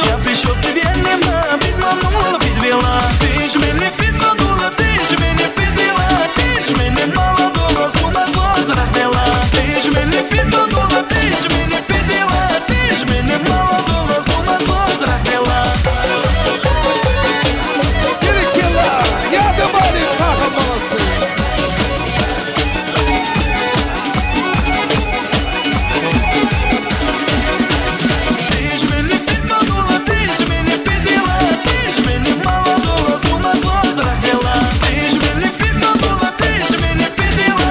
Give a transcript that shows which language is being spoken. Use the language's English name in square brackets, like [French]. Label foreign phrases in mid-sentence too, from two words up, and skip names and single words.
[Ukrainian] Я прийшов, тебе нема, підманула, підвела. Ти ж мене підманула, ти ж мене підвела. Ти ж мене молодого з ума зразила. Ти ж мене підманула, ти ж мене підвела. Ти ж мене молодого з ума зразила. [Crimean Tatar] Mekela, yardım Ali. Kahraman balası. [Ukrainian] Ти ж мене підманула, ти ж мене підвела. Ти ж мене молодого з ума зразила. Ти ж мене підманула, ти ж мене підвела.